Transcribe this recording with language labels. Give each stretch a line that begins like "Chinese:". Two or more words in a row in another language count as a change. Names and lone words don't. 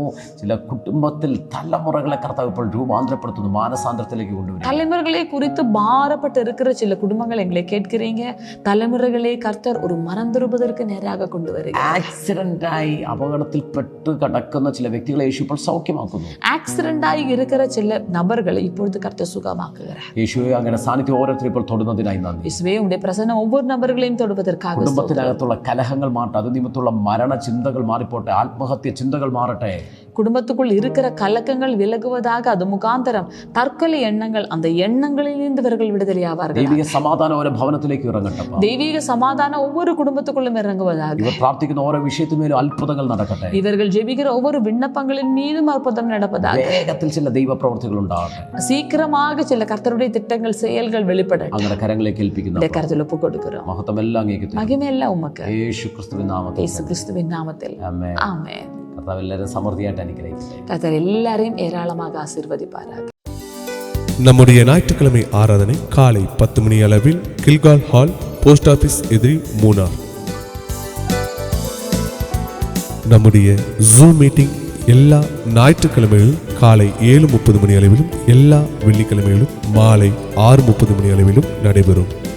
Malayalam: ചില കുടുംബത്തിൽ തലമുറകളെ കർത്താവ് ഇപ്പോൾ രൂപാന്തരപ്പെടുത്തുന്നു, മാനസാന്തരത്തിലേക്ക് കൊണ്ടുവരും.
Tamil: தலைமுறைகளை குறித்து பாரப்பட்டு இருக்கிற சில குடும்பங்கள் எங்களை கேட்கிறீங்க. தலைமுறைகளை கர்த்தர் ஒரு மனம் திரும்புவதற்கு நேராக கொண்டு வருகிறார்.
Malayalam: ആക്സിഡന്റായി അപകടത്തിൽപ്പെട്ട് കിടക്കുന്ന ചില വ്യക്തികളെ യേശു ഇപ്പോൾ സൗഖ്യമാക്കുന്നു.
Tamil: ஆக்சிடென்டாയി இருக்கிற சில நபர்களை இப்பொழுது கர்த்தர் சுகமாக்குகிறார்.
Malayalam: യേശുവെ, അങ്ങനെ സാന്നിധ്യം ഓരോരുത്തരും ഇപ്പോൾ തൊടുന്നതിനായി നന്ദി.
Tamil: இயேசுவே, உம்முடைய பிரசன்னம் ஒவ்வொரு நபர்களையும் தொடுவதற்காக.
Malayalam: കുടുംബത്തിനകത്തുള്ള കലഹങ്ങൾ മാറട്ടെ. അത് നിമിത്തമുള്ള മരണ ചിന്തകൾ മാറിപ്പോട്ടെ. ആത്മഹത്യ ചിന്തകൾ മാറട്ടെ.
Tamil: குடும்பத்துக்குள் இருக்கிற கலக்கங்கள் விலகுவதாக. அது முகாந்தரம் தற்கொலை எண்ணங்கள், அந்த எண்ணங்களிலிருந்து இவர்கள் விடுதலையாவார்கள்.
Malayalam: ദൈവിക സമാധാനം ഓരോ ഭവനത്തിലേക്ക് ഇറങ്ങട്ടെ.
Tamil: தெய்வீக சமாதானம் ஒவ்வொரு குடும்பத்துக்குள்ளும் இறங்குவதாக.
Malayalam: ഇവർ പ്രാർത്ഥിക്കുന്ന ഓരോ വിഷയത്തിന്മേലും അത്ഭുതങ്ങൾ നടക്കട്ടെ.
Tamil: இவர்கள் ஜெபிக்கிற ஒவ்வொரு விண்ணப்பங்களின் மீதும் அற்புதம் நடப்பதாக.
Malayalam: വേഗത്തിൽ ചില ദൈവ പ്രവർത്തികൾ ഉണ്ടാകട്ടെ.
Tamil: சீக்கிரமாக சில கர்த்தருடைய திட்டங்கள், செயல்கள் வெளிப்படட்டும்.
Malayalam: അങ്ങനെ കരങ്ങളിലേക്ക് ഏൽപ്പിക്കുന്നു.
Tamil: கருத்தில் ஒப்பு கொடுக்கிறோம்.
Malayalam: മഹത്വം എല്ലാം അങ്ങേക്ക് തരുന്നു.
Tamil: மகிமையெல்லாம் உமக்கு.
Malayalam: യേശു ക്രിസ്തുവിൻ നാമത്തിൽ.
Tamil: இயேசு கிறிஸ்துவின் நாமத்தில்.
Malayalam: ആമേൻ.
Tamil: ஆமென்.
Malayalam: കർത്താവ് എല്ലാവരും സമൃദ്ധിയായിട്ട് അനുഗ്രഹിക്കട്ടെ.
Tamil: கர்த்தர் எல்லாரையும் ஏராளமாக ஆசீர்வதிப்பாராக. நம்முடைய ஞாயிற்றுக்கிழமை ஆராதனை காலை 10 மணி அளவில் கில்கால் ஹால்,
English: post office
Tamil: எதிரி, மூனார். நம்முடைய ஜூம் மீட்டிங் எல்லா ஞாயிற்றுக்கிழமைகளிலும் காலை 7:30 மணி அளவிலும், எல்லா வெள்ளிக்கிழமைகளிலும் மாலை 6:30 மணி அளவிலும் நடைபெறும்.